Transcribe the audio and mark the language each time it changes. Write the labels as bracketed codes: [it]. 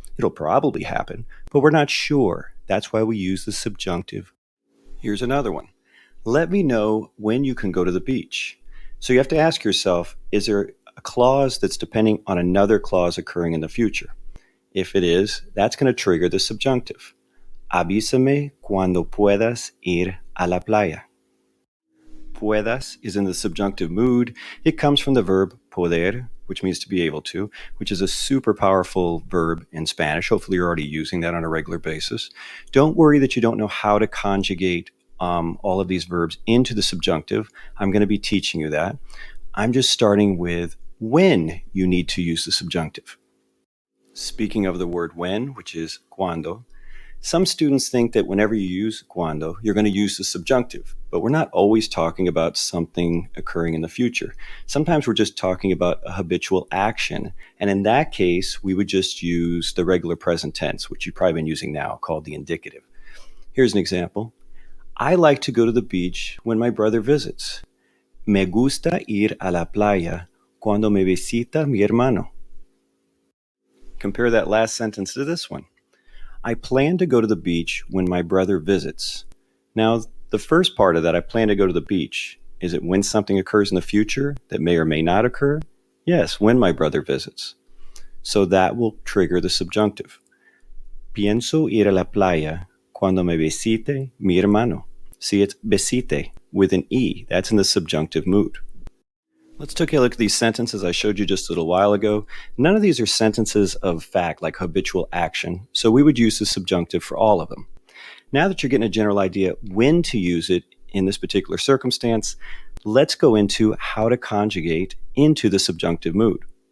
[en] It'll probably happen, but we're not sure. That's why we use the subjunctive. Here's another one. Let me know when you can go to the beach. So you have to ask yourself, is there a clause that's depending on another clause occurring in the future? If it is, that's going to trigger the subjunctive. [es] Avísame cuando puedas ir a la playa. [en] Puedas is in the subjunctive mood. It comes from the verb poder, which means to be able to, which is a super powerful verb in Spanish. Hopefully you're already using that on a regular basis. Don't worry that you don't know how to conjugate all of these verbs into the subjunctive. I'm going to be teaching you that. I'm just starting with when you need to use the subjunctive. Speaking of the word when, which is cuando, some students think that whenever you use cuando, you're going to use the subjunctive, but we're not always talking about something occurring in the future. Sometimes we're just talking about a habitual action, and in that case, we would just use the regular present tense, which you've probably been using now, called the indicative. Here's an example. I like to go to the beach when my brother visits. [es] Me gusta ir a la playa cuando me visita mi hermano. [en] Compare that last sentence to this one. I plan to go to the beach when my brother visits. Now, the first part of that, I plan to go to the beach, is it when something occurs in the future that may or may not occur? Yes, when my brother visits. So that will trigger the subjunctive. [es] Pienso ir a la playa cuando me visite mi hermano. [en] See, it's visite with an E. That's in the subjunctive mood. Let's take a look at these sentences I showed you just a little while ago. None of these are sentences of fact, like habitual action, so we would use the subjunctive for all of them. Now that you're getting a general idea when to use it in this particular circumstance, let's go into how to conjugate into the subjunctive mood.